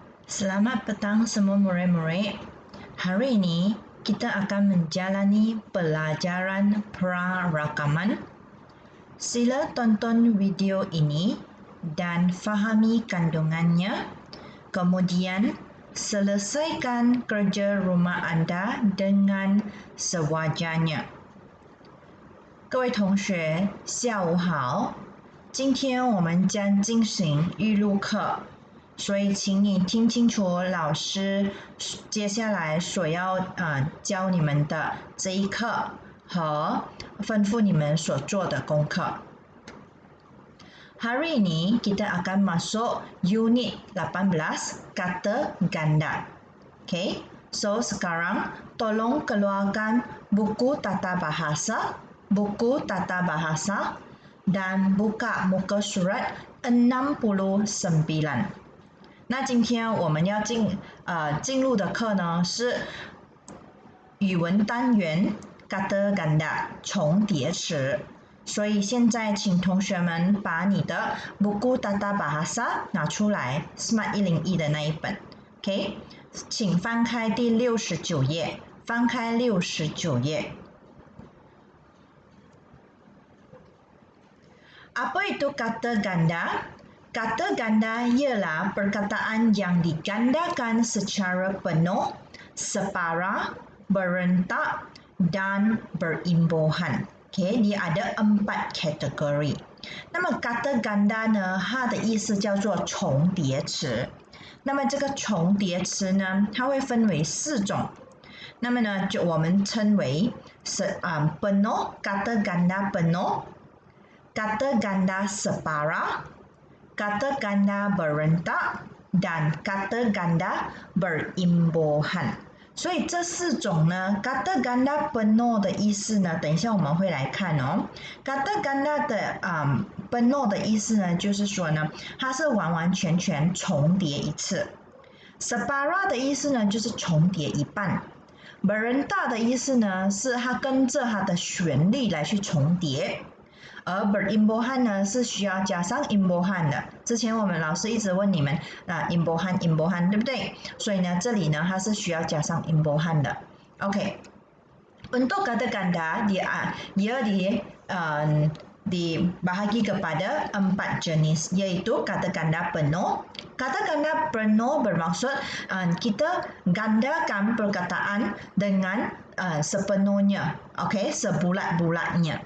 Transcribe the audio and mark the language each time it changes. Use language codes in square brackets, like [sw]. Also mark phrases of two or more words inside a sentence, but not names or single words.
[ms] Selamat petang semua murid-murid. Hari ini kita akan menjalani pelajaran prarakaman. Sila tonton video ini dan fahami kandungannya. Kemudian selesaikan kerja rumah anda dengan sewajarnya. [zh] 各位同学，下午好。今天我们将进行预录课。所以请你听清楚老师接下来所要教你们的这一课和吩咐你们所做的功课。 [ms] Hari ini kita akan masuk unit 18 kata ganda. [en] Okay, so [ms] sekarang tolong keluarkan buku tata bahasa dan buka muka surat 69。 [zh] 那今天我们要进入的课呢是语文单元 kata ganda 重叠词，所以现在请同学们把你的 [ms] buku tata bahasa [zh] 拿出来 Smart 101的那一本 ，OK， 请翻开第69页，翻开69 页。 [ms] Apa itu kata ganda?Kata ganda ialah perkataan yang digandakan secara penuh, separa, berentak dan berimbuhan. Okay, dia ada 4 kategori. [zh] 那么 [ms] kata ganda [zh] 呢，它的意思叫做重叠词。那么这个重叠词呢，它会分为4种。那么呢，就我们称为 [ms] penuh, kata ganda penuh, kata ganda separa.Kata ganda berentak dan kata ganda berimbuhan。 [zh] 所以这4种呢 ， [ms] kata ganda penuh [zh] 的意思呢，等一下我们会来看哦。 [ms] kata ganda [zh] 的penuh 的意思呢，就是说呢，它是完完全全重叠一次。separa 的意思呢，就是重叠一半。berentak 的意思呢，是它跟着它的旋律来去重叠。而 berimbuhan 呢是需要加上 imbuhan 的。之前我们老师一直问你们imbuhan 对不对？所以呢，这里呢它是需要加上 imbuhan 的。 [ms] OK， untuk kata ganda ia dibahagi kepada 4 jenis, iaitu kata ganda penuh. Kata ganda penuh bermaksud kita gandakan perkataan dengan sepenuhnya, okay, sebulat-bulatnya.